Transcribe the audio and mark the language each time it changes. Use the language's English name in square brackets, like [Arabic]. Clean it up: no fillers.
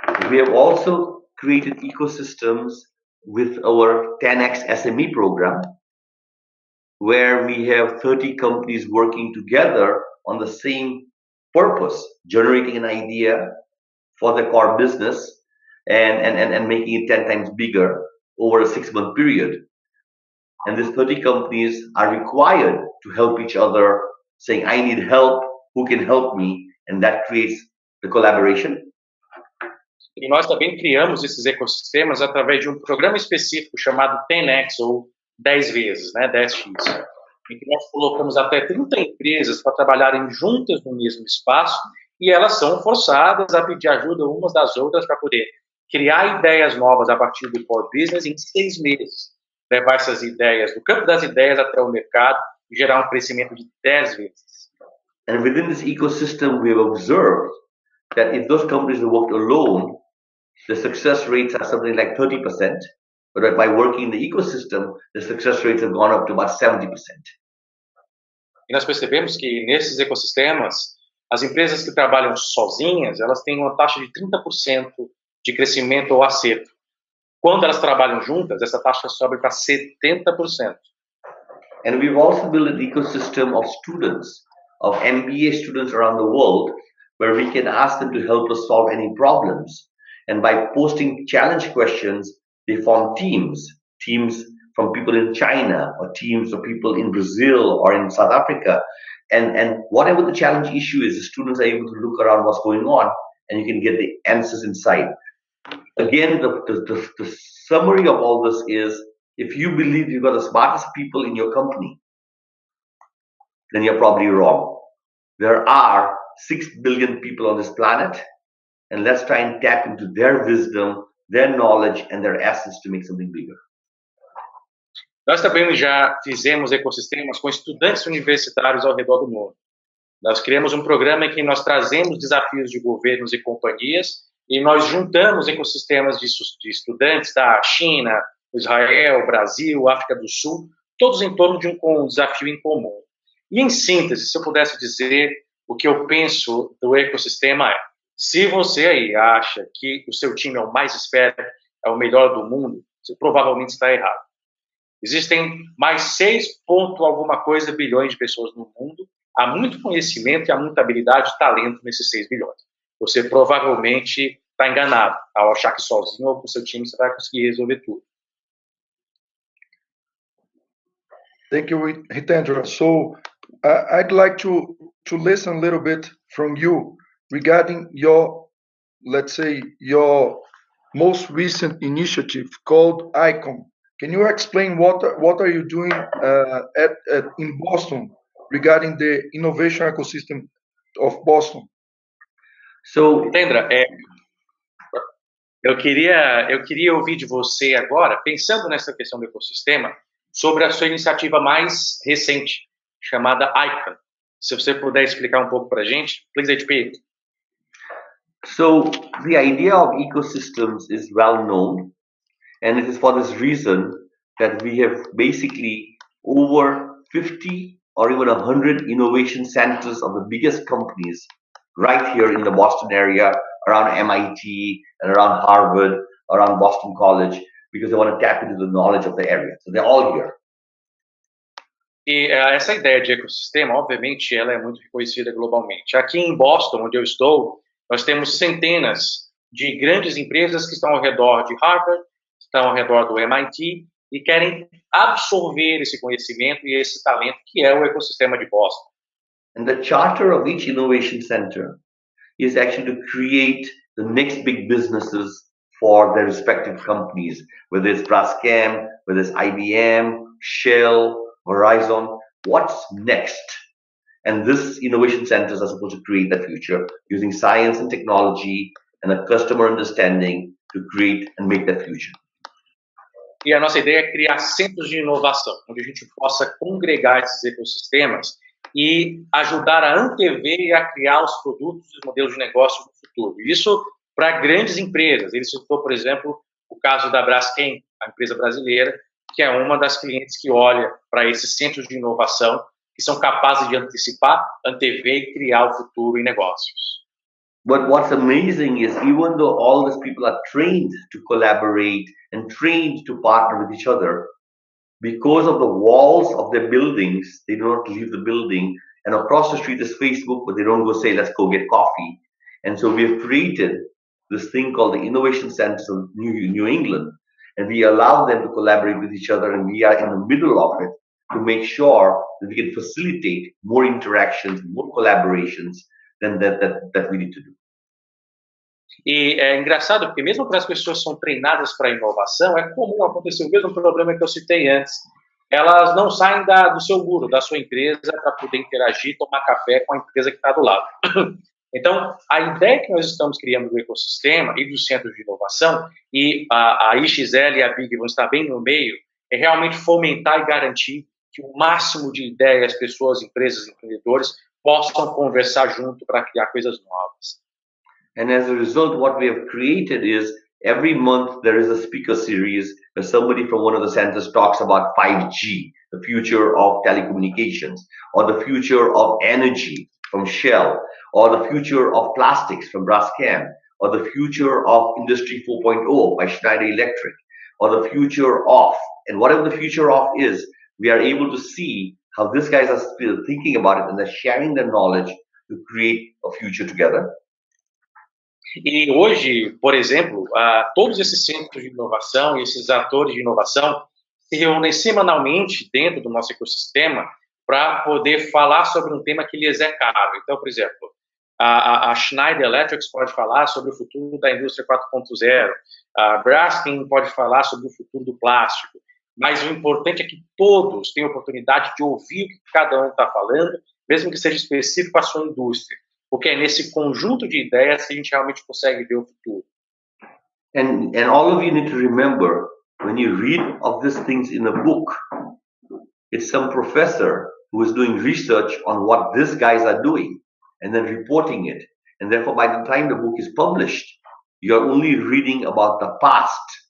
[English] We have also created ecosystems with our 10x SME program, where we have 30 companies working together on the same purpose, generating an idea for the core business and making it 10 times bigger over a 6-month period. And these 30 companies are required to help each other, saying, I need help, who can help me? And that creates the collaboration. [Portuguese] E nós também criamos esses ecossistemas através de um programa específico chamado 10x, ou 10 vezes, né, 10x, em que nós colocamos até 30 empresas para trabalharem juntas no mesmo espaço e elas são forçadas a pedir ajuda umas das outras para poder criar ideias novas a partir do core business em 6 meses, levar essas ideias do campo das ideias até o mercado e gerar um crescimento de 10 vezes. [English] And within this ecosystem, we have observed that if those companies worked alone, the success rates are something like 30%, but by working in the ecosystem, the success rates have gone up to about 70%. [Portuguese] E nós percebemos que nesses ecossistemas, as empresas que trabalham sozinhas, elas têm uma taxa de 30% de crescimento ou acerto. Quando elas trabalham juntas, essa taxa sobe para 70%. [English] And we've also built an ecosystem of students, of MBA students around the world, where we can ask them to help us solve any problems. And by posting challenge questions, they form teams from people in China, or teams of people in Brazil or in South Africa. And whatever the challenge issue is, the students are able to look around what's going on, and you can get the answers inside. Again, the summary of all this is, if you believe you've got the smartest people in your company, then you're probably wrong. There are 6 billion people on this planet, and let's try and tap into their wisdom, their knowledge, and their assets to make something bigger. [Portuguese] Nós também já fizemos ecossistemas com estudantes universitários ao redor do mundo. Nós criamos um programa em que nós trazemos desafios de governos e companhias e nós juntamos ecossistemas de estudantes da China, Israel, Brasil, África do Sul, todos em torno de um desafio em comum. E em síntese, se eu pudesse dizer o que eu penso do ecossistema é: se você aí acha que o seu time é o mais esperto, é o melhor do mundo, você provavelmente está errado. Existem mais 6 alguma coisa bilhões de pessoas no mundo. Há muito conhecimento e há muita habilidade e talento nesses 6 bilhões. Você provavelmente está enganado ao achar que sozinho ou com seu time você vai conseguir resolver tudo. [English] Thank you, Hitendra. So I'd like to listen a little bit from you regarding your, let's say, your most recent initiative called ICOM. Can you explain what are you doing in Boston regarding the innovation ecosystem of Boston? [Portuguese] So, Hitendra, eu queria ouvir de você agora, pensando nessa questão do ecossistema, sobre a sua iniciativa mais recente, chamada ICOM. Se você puder explicar um pouco para a gente, please, HP. [English] So, the idea of ecosystems is well known, and it is for this reason that we have basically over 50 or even 100 innovation centers of the biggest companies right here in the Boston area, around MIT and around Harvard, around Boston College, because they want to tap into the knowledge of the area. So they're all here. [Portuguese] E essa ideia de ecossistema, obviamente, ela é muito reconhecida globalmente. Aqui em Boston, onde eu estou, nós temos centenas de grandes empresas que estão ao redor de Harvard, estão ao redor do MIT e querem absorver esse conhecimento e esse talento que é o ecossistema de Boston. [English] And the charter of each innovation center is actually to create the next big businesses for their respective companies, whether it's Braskem, whether it's IBM, Shell, Verizon. What's next? And this innovation centers are supposed to create that future using science and technology and a customer understanding to create and make that future. [Portuguese] E a nossa ideia é criar centros de inovação, onde a gente possa congregar esses ecossistemas e ajudar a antever e a criar os produtos e os modelos de negócio do futuro. Isso para grandes empresas. Ele citou, por exemplo, o caso da Braskem, a empresa brasileira, que é uma das clientes que olha para esses centros de inovação que são capazes de antecipar, antever e criar o futuro em negócios. [English] But what's amazing is, even though all these people are trained to collaborate and trained to partner with each other, because of the walls of their buildings, they do not leave the building. And across the street is Facebook, but they don't go say, let's go get coffee. And so we have created this thing called the Innovation Centers of New England. And we allow them to collaborate with each other, and we are in the middle of it to make sure that we can facilitate more interactions, more collaborations than that we need to do. [Portuguese] E é engraçado porque mesmo para as pessoas que são treinadas para inovação, é comum acontecer o mesmo problema que eu citei antes. Elas não saem do seu muro, da sua empresa, para poder interagir, tomar café com a empresa que está do lado. Então, a ideia que nós estamos criando do ecossistema e dos centros de inovação, e a IXL e a Big vão estar bem no meio, é realmente fomentar e garantir que o máximo de ideias, pessoas, empresas, empreendedores possam conversar junto para criar coisas novas. [English] And as a result, what we have created is every month there is a speaker series where somebody from one of the centers talks about 5G, the future of telecommunications, or the future of energy from Shell, or the future of plastics from Braskem, or the future of Industry 4.0 by Schneider Electric, or the future of, and whatever the future of is, we are able to see how these guys are still thinking about it and they're sharing their knowledge to create a future together. [Portuguese] E hoje, por exemplo, todos esses centros de inovação e esses atores de inovação se reúnem semanalmente dentro do nosso ecossistema para poder falar sobre um tema que lhes é caro. Então, por exemplo, a Schneider Electric pode falar sobre o futuro da indústria 4.0, a Braskem pode falar sobre o futuro do plástico, mas o importante é que todos tenham oportunidade de ouvir o que cada um está falando, mesmo que seja específico à sua indústria, porque é nesse conjunto de ideias que a gente realmente consegue ver o futuro. [English] And all of you need to remember, when you read of these things in a book, it's some professor who is doing research on what these guys are doing and then reporting it. And therefore, by the time the book is published, you're only reading about the past.